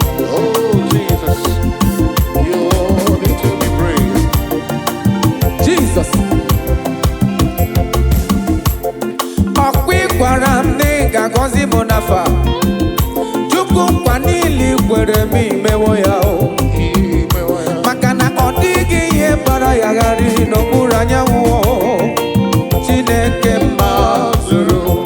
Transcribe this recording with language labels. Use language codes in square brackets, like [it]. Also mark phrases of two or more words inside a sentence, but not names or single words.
[en] Oh, Jesus. You are worthy to be praised. Jesus. [ig] Ọkwa ị gwara m na ị ga-agọzi m n'afọ a. Chukwu nkwa niile i kwere m imewo ya o. Imewo ya. Maka na ọ dịghị ihe gbara ya gharị n'okpuru anyanwụ o. Chineke mazụrụ.